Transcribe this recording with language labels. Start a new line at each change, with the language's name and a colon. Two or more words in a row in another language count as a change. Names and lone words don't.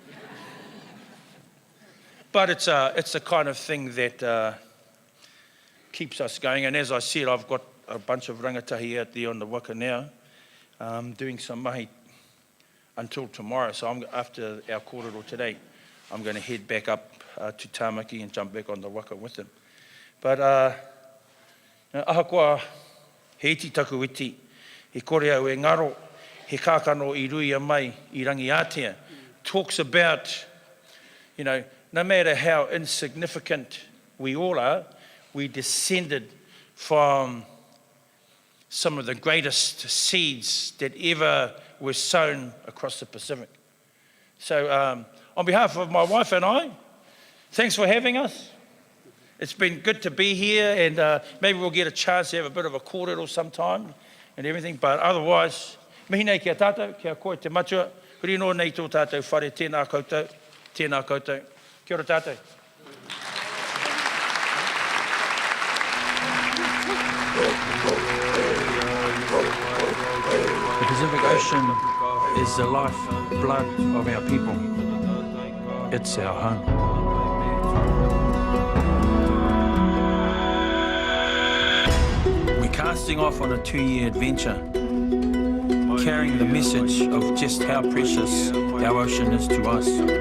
English: But it's the kind of thing that keeps us going. And as I said, I've got a bunch of rangatahi out there on the waka now, doing some mahi until tomorrow. So after our kōrero today, I'm going to head back up to Tāmaki and jump back on the waka with them.
Māori: But ahakoa, he iti taku iti, he kore au e ngaro, he kākano I rui a mai I rangi Atea,
English: talks about, no matter how insignificant we all are, we descended from some of the greatest seeds that ever were sown across the Pacific. So on behalf of my wife and I, thanks for having us. It's been good to be here, and maybe we'll get a chance to have a bit of a kōrero sometime and everything, but otherwise,
Māori: mihi nei kia tātou, kia koe te matua, huri no nei tō tātou whare, tēnā koutou, tēnā koutou. Kia ora tātou.
English: The Pacific Ocean is the lifeblood of our people. It's our home. Casting off on a 2-year adventure, carrying the message of just how precious our ocean is to us.